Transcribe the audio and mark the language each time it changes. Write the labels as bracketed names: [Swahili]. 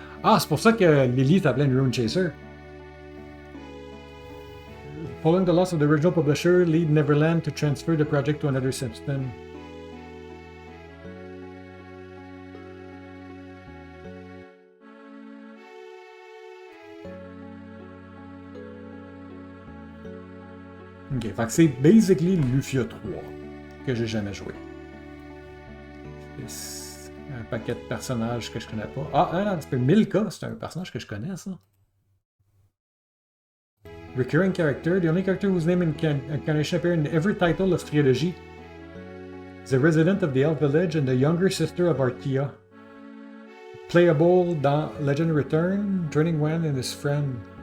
[French] Ah, c'est pour ça que Lily s'appelait une Ruin Chaser. [English] Following the loss of the original publisher, lead Neverland to transfer the project to another system. [French] Ok, fait que c'est basically Lufia 3 que j'ai jamais joué. C'est un paquet de personnages que je connais pas. Ah, c'est Milka, c'est un personnage que je connais, ça. [English] Recurring character, the only character whose name and incarnation appear in every title of Trilogy. Is a resident of the Elf Village and the younger sister of Artia. Playable dans Legend Return, joining Wen and his friend.